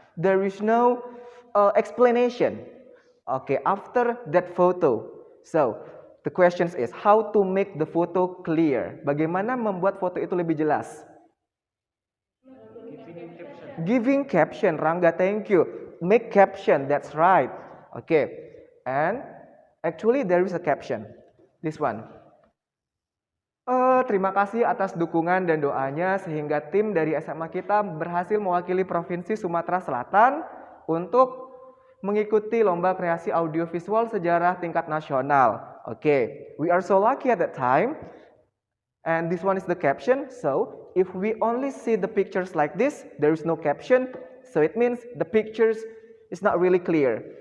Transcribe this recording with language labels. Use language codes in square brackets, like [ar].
[en] There is no explanation. Okay, after that photo. So, the question is how to make the photo clear. [id] Bagaimana membuat foto itu lebih jelas? [en] Giving caption. Rangga, thank you. Make caption, that's right. Okay, and actually there is a caption. This one. [id] Terima kasih atas dukungan dan doanya sehingga tim dari SMA kita berhasil mewakili Provinsi Sumatera Selatan untuk mengikuti lomba kreasi audiovisual sejarah tingkat nasional. [en] Okay, we are so lucky at that time. And this one is the caption. So, if we only see the pictures like this, there is no caption. So, it means the pictures is not really clear.